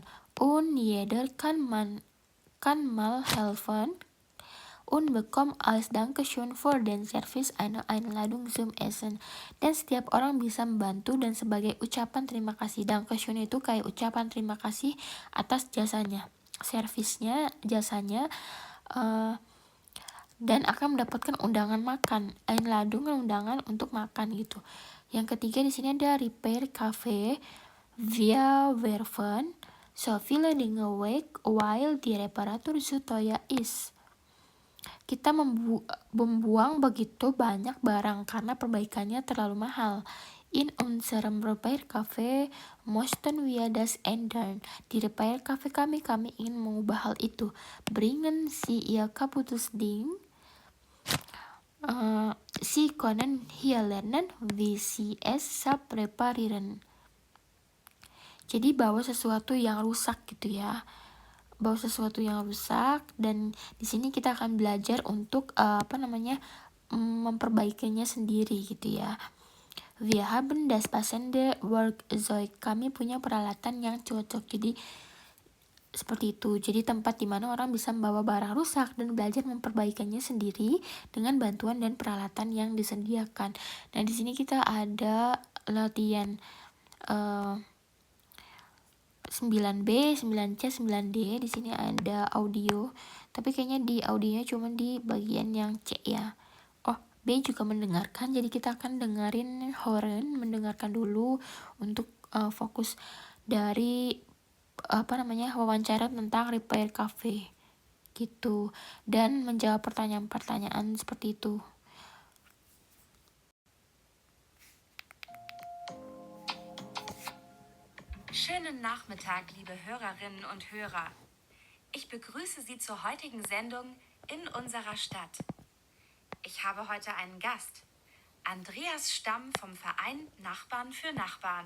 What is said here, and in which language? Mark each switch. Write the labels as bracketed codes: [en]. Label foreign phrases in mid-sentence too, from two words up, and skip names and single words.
[de] Und jeder kann mal helfen und bekommt als Dankeschön für den Service eine Einladung zum Essen. [id] Dan setiap orang bisa membantu dan sebagai ucapan terima kasih. Dankeschön itu kayak ucapan terima kasih atas jasanya, servisnya, jasanya, dan akan mendapatkan undangan makan. Einladung undangan untuk makan gitu. Yang ketiga di sini ada Repair Cafe. [de] Wir werfen so viele Dinge weg, while die Reparatur so teuer ist. [id] Kita membuang begitu banyak barang karena perbaikannya terlalu mahal. [de] In unserem Repair-Café möchten wir das ändern. [id] Di Repair-Café kami ingin mengubah hal itu. [de] Bringen Sie Ihr kaputtes Ding. Sie können hier lernen, wie Sie es selbst reparieren. [id] Jadi bawa sesuatu yang rusak gitu ya. Bawa sesuatu yang rusak, dan di sini kita akan belajar untuk memperbaikinya sendiri gitu ya. [de] Wir haben das passende Werkzeug. [id] Kami punya peralatan yang cocok. Jadi seperti itu. Jadi tempat di mana orang bisa membawa barang rusak dan belajar memperbaikinya sendiri dengan bantuan dan peralatan yang disediakan. Nah, di sini kita ada latihan 9B, 9C, 9D. Di sini ada audio, tapi kayaknya di audionya cuma di bagian yang C ya. B juga mendengarkan, jadi kita akan dengerin Horen, mendengarkan dulu untuk fokus dari wawancara tentang Repair Cafe gitu, dan menjawab pertanyaan-pertanyaan seperti itu. [de] Schönen Nachmittag, liebe Hörerinnen und Hörer. Ich begrüße Sie zur heutigen Sendung in unserer Stadt. Ich habe heute einen Gast, Andreas Stamm vom Verein Nachbarn für Nachbarn.